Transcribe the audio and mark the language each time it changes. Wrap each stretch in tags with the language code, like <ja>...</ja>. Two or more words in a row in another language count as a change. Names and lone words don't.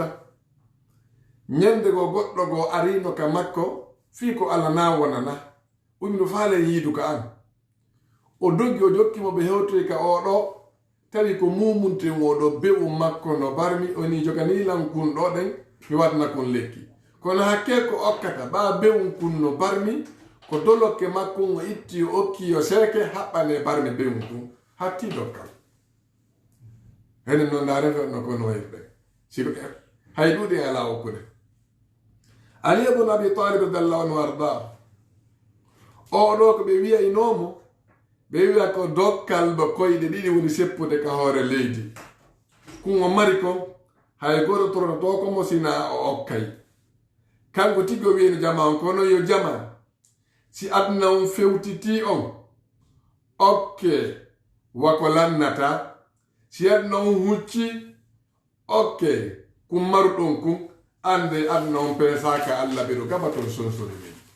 <ff>Ñande go goɗɗo go arino ka makko fii ko Allah na wonana umino faale yiidu ka an, o doggi o jokkimo ɓe hewtoy ka oɗo tawi ko mumunten oɗo be'u makko no barmi oni joganilan kun ɗo ɗen mi waɗna kun lekki. Kono hakke ko okkata ɓa be'um kun no barmi ko dolokke makko o itti o okki o seeke haɓɓane barmi be'um kun hatti dokkal. Henen noon ndaren no kono wayɓe siko hay ɗuɗi ala okkude. Ali ibn Abi Talib</ff> <ar>رضي الله عنه</ar> <ff>warda oɗo ko ɓe wiyaynomo ɓe wiya ko dokkal ba koyɗe ɗiɗi woni seppude ka hoore leydi. Kun o mari ko hay goto toroto ko mo sina o okkay. Kanko tigo wiyno jama on kono yo jama si aduna on fewtiti on okke wako lannata, si aduna on hucci okke kum maruɗon kun ande aduna on pesaka Allah ɓeɗo gaba ton sonsori min.</ff>